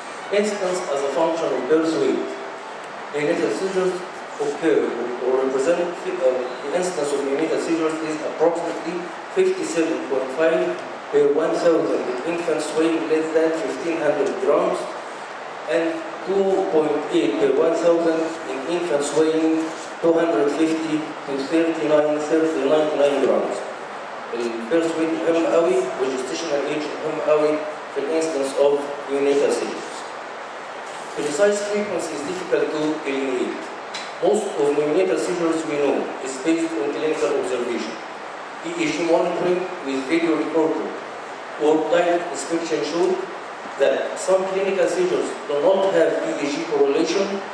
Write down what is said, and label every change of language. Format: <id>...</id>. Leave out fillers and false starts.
<en>Incidence as a function of birth weight. Neonatal seizures occur or represent the incidence of neonatal seizures is approximately 57.5 per 1,000 in infants weighing less than 1,500 grams and 2.8 per 1,000 in infants weighing 250 to 39 grams.</en> <ar>البيرث ويت مهم قوي والجستيشنال ايج مهم قوي في الانسيدنس</ar> <en>of neonatal seizures. Precise frequency is difficult to eliminate. Most of neonatal seizures we know is based on clinical observation. EEG monitoring with video recorder or direct inspection show that some clinical seizures do not have EEG correlation.</en>